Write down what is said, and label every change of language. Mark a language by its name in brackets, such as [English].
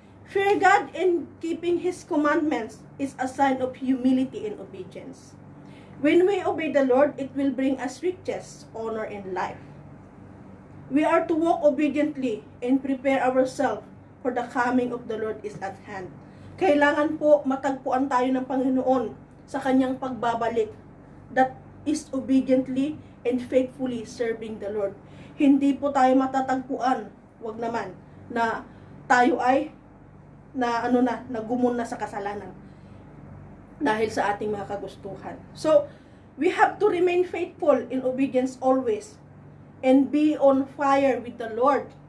[English] Fear God and keeping His commandments is a sign of humility and obedience. When we obey the Lord, it will bring us riches, honor, and life. We are to walk obediently and prepare ourselves for the coming of the Lord is at hand. [Filipino] Kailangan po matagpuan tayo ng Panginoon sa kanyang pagbabalik. [English] That is obediently and faithfully serving the Lord. [Filipino] Hindi po tayo matatagpuan, wag naman, na tayo ay nagumon na sa kasalanan dahil sa ating mga kagustuhan. [English] So, we have to remain faithful in obedience always and be on fire with the Lord.